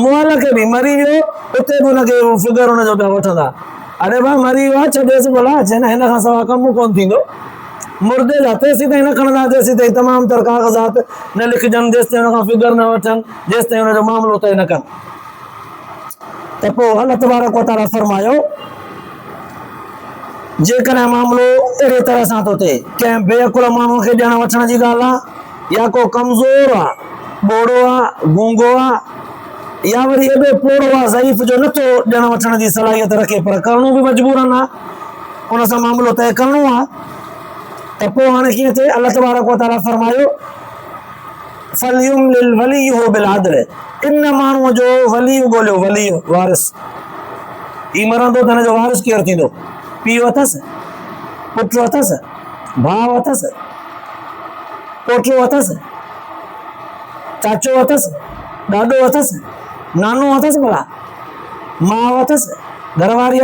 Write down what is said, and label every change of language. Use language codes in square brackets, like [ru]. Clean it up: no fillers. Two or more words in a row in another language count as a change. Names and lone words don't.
[sd] मुअल खे बि मरी वियो, उते बि हुनखे फिगर हुनजो पिया वठंदा। अरे भाउ मरी वियो आहे, छॾेसि भला, चए न हिन खां सवाइ कमु कोन थींदो। मुर्दे जा तेसीं ताईं न खणंदा, तेसीं ताईं तमामु तर काग़ज़ात न लिखजनि, जेसि ताईं हुन खां फिगर न वठनि, जेसि ताईं हुनजो मामिलो तइ न कनि। त पोइ [ar] الله تبارك وتعالى [sd] फरमायो, जेकॾहिं मामिलो अहिड़े तरह सां थो थिए, कंहिं बेअकुल माण्हूअ खे ॾियण वठण जी ॻाल्हि आहे, या को कमज़ोर आहे, ॿोड़ो आहे, गूंगो आहे, या वरी एॾो पोड़ो आहे ज़ईफ़ जो नथो ॾियण वठण जी सलाहियत रखे, पर करणो बि मजबूरन आहे, उन सां मामिलो तइ करिणो आहे। त पोइ हाणे कीअं थिए, [ar] الله تبارك وتعالى فرمايو فليملل وليه بالعدل, [sd] इन माण्हूअ जो वली ॻोल्हियो, वली वारिस। ही मरंदो त हिनजो वारिस केरु थींदो? पीउ अथसि, पुटु अथसि, भाउ अथसि, पोटो अथसि, चाचो अथसि, ॾाॾो अथसि, नानो अथसि, भला माउ अथसि, घरवारी